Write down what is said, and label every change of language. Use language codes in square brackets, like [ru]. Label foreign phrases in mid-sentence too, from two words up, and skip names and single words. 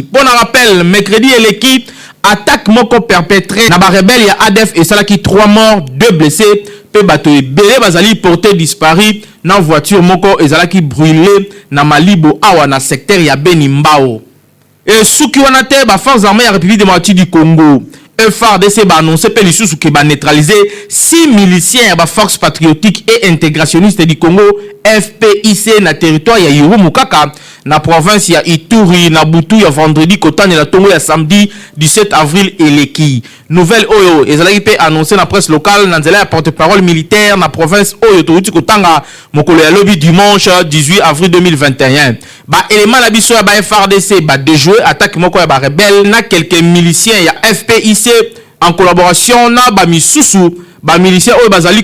[fr] Pour rappel mercredi [ln] eleki attaque moko perpétrée na ba rebelle ya ADF et salaki [fr] 3 morts 2 blessés [ln] pe bato ebele bazali [fr] porté disparu [ln] na voiture moko ezalaki brûlé na Malibo awa na secteur ya Beni Mbao. Et souki wana te ba [fr] forces armées [ln] ya République démocratique du Congo FARDC ba annoncé pe lisusu ke ba neutraliser 6 miliciens ya ba force patriotique et intégrationniste du Congo FPIC na territoire ya Irumu kaka na province ya Ituri na butu ya vendredi kotane la tongo ya [fr] samedi 17 avril [ln] eleki. Nouvelle oyo ezalaki pe annoncé na [fr] presse locale [ln] na nzela ya [fr] porte-parole militaire [ln] na province oyo touti kotanga mokolo ya lobi [fr] dimanche 18 avril 2021. [ln] Ba élément la biso ya ba FARDC ba [fr] déjouer attaque [ln] moko ya ba rebelle na [fr] quelques miliciens [ln] ya FPIC [fr] en collaboration [ln] na ba misusu ba miliciens oyo bazali